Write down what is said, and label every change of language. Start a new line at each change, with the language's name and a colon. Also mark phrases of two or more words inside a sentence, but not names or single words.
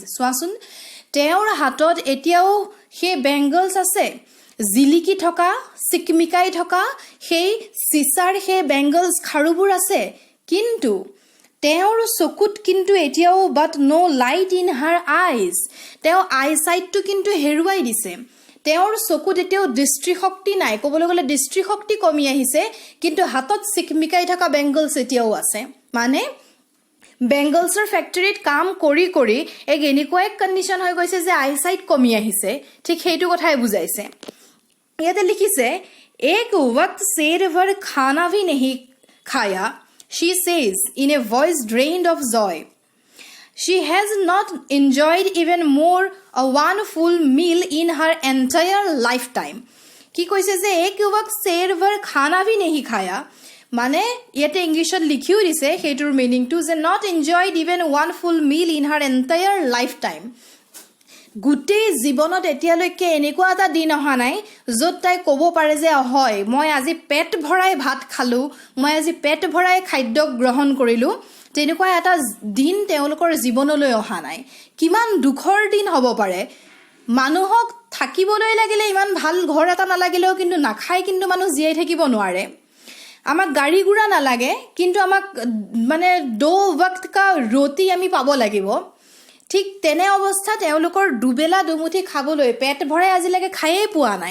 Assamese: চোৱাচোন, তেওঁৰ হাতত এতিয়াও সেই বেংগলছ আছে, জিলিকি থকা, চিকমিকাই থকা সেই চিচাৰ সেই বেংগলছ খাৰুবোৰ আছে, কিন্তু তেওঁৰ চকুত কিন্তু এতিয়াও
English: but no light in her eyes,
Assamese: তেওঁ আইচাইটটো কিন্তু হেৰুৱাই দিছে, তেওঁৰ চকুত এতিয়াও দৃষ্টিশক্তি নাই, ক'বলৈ গ'লে দৃষ্টিশক্তি কমি আহিছে, কিন্তু হাতত চিকমিকাই থকা বেংগলছ এতিয়াও আছে. মানে বেংগলছৰ ফেক্টৰীত কাম কৰি কৰি এক এনেকুৱা এক কণ্ডিশ্যন হৈ গৈছে যে আইচাইট কমি আহিছে, ঠিক সেইটো কথাই বুজাইছে. ইয়াতে লিখিছে
Hindi: এক वक्त शेर भर खाना भी नहीं खाया,
English: she says in a voice drained of joy. She has not enjoyed even more one full meal in her entire lifetime.
Assamese: কি কৈছে যে
Hindi: এক वक्त शेर भर खाना भी नहीं खाया,
Assamese: মানে ইয়াতে ইংলিছত লিখিও দিছে সেইটোৰ মিনিংটো যে
English: not enjoyed even one full meal in her entire lifetime.
Assamese: গোটেই জীৱনত এতিয়ালৈকে এনেকুৱা এটা দিন অহা নাই য'ত তাই ক'ব পাৰে যে হয় মই আজি পেট ভৰাই ভাত খালোঁ, মই আজি পেট ভৰাই খাদ্য গ্ৰহণ কৰিলোঁ, তেনেকুৱা এটা দিন তেওঁলোকৰ জীৱনলৈ অহা নাই. কিমান দুখৰ দিন হ'ব পাৰে, মানুহক থাকিবলৈ লাগিলে ইমান ভাল ঘৰ এটা নালাগিলেও কিন্তু নাখাই কিন্তু মানুহ জীয়াই থাকিব নোৱাৰে, আমাক গাড়ী গুৰা নালাগে কিন্তু আমাক মানে
Hindi: दो वक्त का रोटी
Assamese: আমি পাব লাগিব, ঠিক তেনে অৱস্থা তেওঁলোকৰ দুবেলা দুমুঠি খাবলৈ পেট ভৰাই আজিলৈকে খায়েই পোৱা নাই.